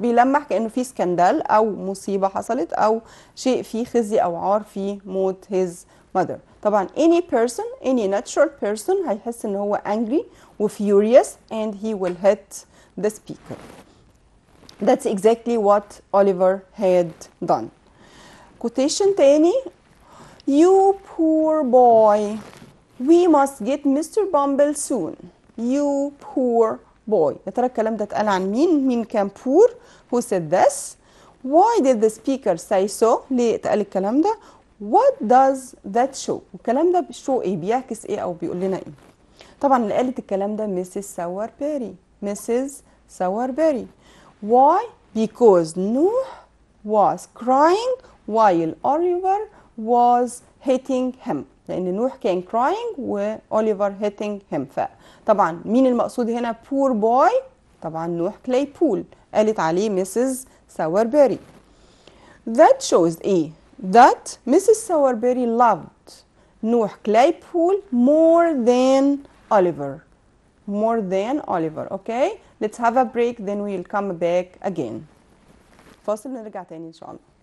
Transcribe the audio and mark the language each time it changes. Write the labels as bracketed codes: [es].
[ar] بيلمح كأنه في سكندال أو مصيبة حصلت أو شيء فيه خزي أو عار في موت his mother. [en] طبعا any natural person [ar] هيحس إن هو [en] angry و furious and he will hit the speaker. That's exactly what Oliver had done. Quotation تاني. You poor boy. We must get Mr. Bumble soon. You poor boy. [ar] يا ترى الكلام ده اتقال عن مين؟ مين كان poor؟ [en] Who said this? why did the speaker say so؟ [ar] ليه اتقال الكلام ده؟ [en] what does that show؟ [ar] والكلام ده show ايه؟ بيعكس ايه او بيقول لنا ايه؟ طبعا اللي قالت الكلام ده Mrs. [en] Sowerberry. Mrs. Sowerberry. Why? Because Nuh was crying while Oliver was hitting him. [ar] لأن نوح كان crying وأوليفر [en] hitting him. [ar] فطبعا مين المقصود هنا؟ poor boy. طبعا نوح Claypool. قالت عليه Mrs. [en] Sowerberry. That shows ايه؟ That Mrs. Sowerberry loved نوح Claypool more than Oliver. More than Oliver. Okay? Let's have a break, then we'll come back again. [ar] فاصل نرجع تاني إن شاء الله.